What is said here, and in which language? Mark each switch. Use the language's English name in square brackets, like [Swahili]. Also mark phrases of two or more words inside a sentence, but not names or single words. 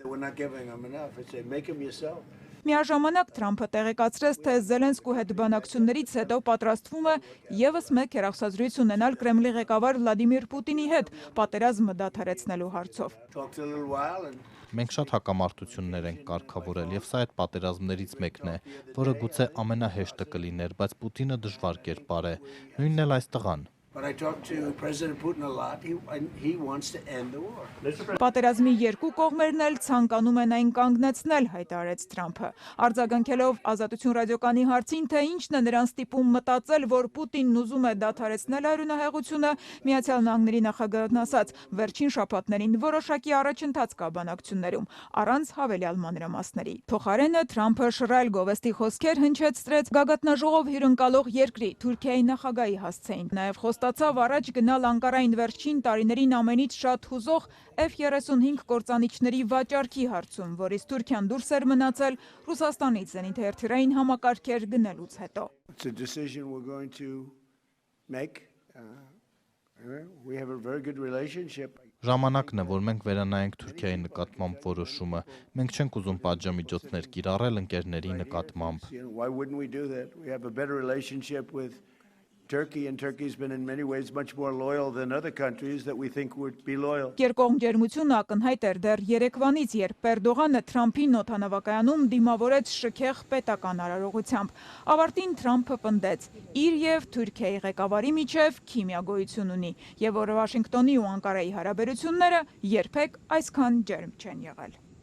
[Armenian] Միաժամանակ Թրամփը տեղեկացրեց, թե Զելենսկու հետ բանակցություններից հետո պատրաստվում է ևս մեկ հեռախոսազրույց ունենալ Կրեմլի ղեկավար Վլադիմիր Պուտինի հետ պատերազմը դադարեցնելու հարցով։ Մենք շատ հակամարտություններ ենք կարգավորել եւ սա այդ պատերազմներից մեկն է, որը գուցե ամենահեշտը կլիներ, բայց Պուտինը դժվար կերպար է, նույնն էլ այս տղան։ [English] But I talked to President Putin a lot. He wants to end the war. [Armenian] Պատերազմի երկու կողմերն էլ ցանկանում են այն կանգնեցնել, հայտարարեց Թրամփը։ Արձագանքելով Ազատություն ռադիոկանի հարցին, թե ինչն է նրան ստիպում մտածել, որ Պուտինն ուզում է դադարեցնել արյունահեղությունը, Միացյալ Նահանգների նախագահն ասաց, վերջին շաբաթներին որոշակի առաջընթաց կա բանակցություններում, առանց հավելյալ մանրամասների։ Փոխարենը Թրամփը շռայլ գովեստի խոսքեր հնչեցրեց գագաթնաժողով հյուրընկալող երկրի Թուրքիայի նախագահի հասցեին։ Նաև ստացավ առաջ գնալ Անկարային վերջին տարիներին ամենից շատ հուզող F-35 կործանիչների վաճառքի հարցում, որից Թուրքիան դուրս էր մնացել Ռուսաստանից զենիթերթիրային համակարգեր գնելուց հետո։ [English] It's a decision we're going to make. We have a very good relationship. [Armenian] Ժամանակն է, որ մենք վերանայենք Թուրքիայի նկատմամբ որոշումը։ Մենք չենք ուզում պատժամիջոցներ կիրառել ընկերների նկատմամբ։ [English] Why wouldn't we do that? We have a better relationship with Turkey, and Turkey's been in many ways much more loyal than other countries that we think would be loyal. [Armenian] Երկկողմ ջերմությունը ակնհայտ էր դեռ Երևանից, երբ Էրդողանը Թրամփին օդանավակայանում դիմավորեց շքեղ պետական արարողությամբ։ Ավարտին Թրամփը պնդեց. իր եւ Թուրքիայի ղեկավարի միջև քիմիագոյություն ունի, եւ որ Վաշինգտոնի ու Անկարայի հարաբերությունները երբեք այսքան ջերմ չեն եղել։